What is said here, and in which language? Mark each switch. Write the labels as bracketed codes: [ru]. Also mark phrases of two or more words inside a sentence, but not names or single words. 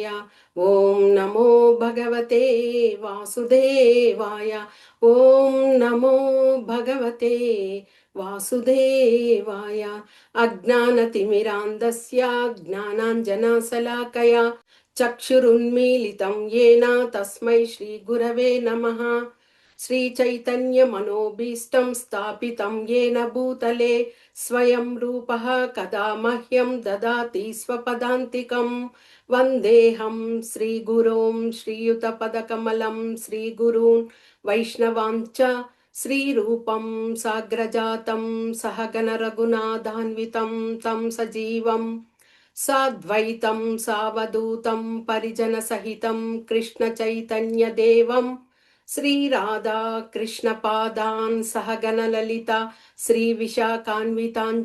[sa] ఓం నమో భగవతే వాసుదేవాయ. ఓం నమో భగవతే వాసుదేవాయ. అజ్ఞానతిమిరాంధస్య జ్ఞానాంజనశలాకయా చక్షురున్మీలితం येन తస్మై శ్రీ గురవే నమః. శ్రీచైతన్యమనోభీష్టం స్థాపితం येन భూతలే స్వయం రూపః కదా మహ్యం దదాతి స్వపదాంతికం. వందేహం శ్రీగురోం శ్రీయుతపదకమలం శ్రీగురూన్ వైష్ణవాంచ శ్రీరూపం సాగ్రజాతం సహగణ రఘునాథాన్వితం తం సజీవం సాద్వైతం సావధూతం పరిజన సహితం కృష్ణ చైతన్య దేవం శ్రీ రాధా కృష్ణ పాదాన్ సహగణ లలిత శ్రీ విశాఖాన్వితాంచ.